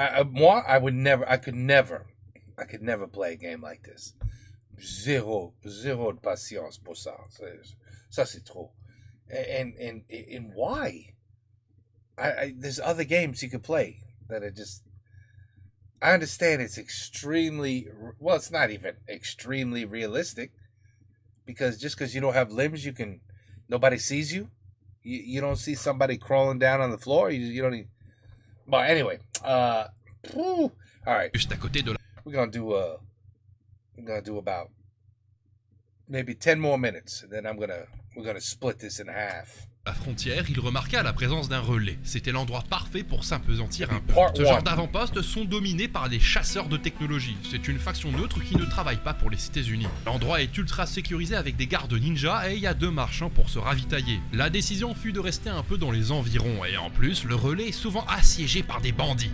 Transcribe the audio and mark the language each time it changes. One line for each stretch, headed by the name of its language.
English: Moi, I could never play a game like this.
French: Zéro de patience pour ça. Ça, c'est trop.
English: And why? There's other games you could play that are just... I understand it's extremely... Well, it's not even extremely realistic. Because just because you don't have limbs, nobody sees you. You don't see somebody crawling down on the floor. You don't even... But anyway, all right.
French: Juste à côté de la...
English: We're gonna do about maybe 10 more minutes, and then we're gonna split this in half.
French: À la frontière, il remarqua la présence d'un relais. C'était l'endroit parfait pour s'impesantir un peu. Ce
English: Part
French: genre
English: one.
French: d'avant-postes sont dominés par des chasseurs de technologie. C'est une faction neutre qui ne travaille pas pour les États-Unis. L'endroit est ultra sécurisé avec des gardes ninjas et il y a 2 marchands pour se ravitailler. La décision fut de rester un peu dans les environs et en plus, le relais est souvent assiégé par des bandits.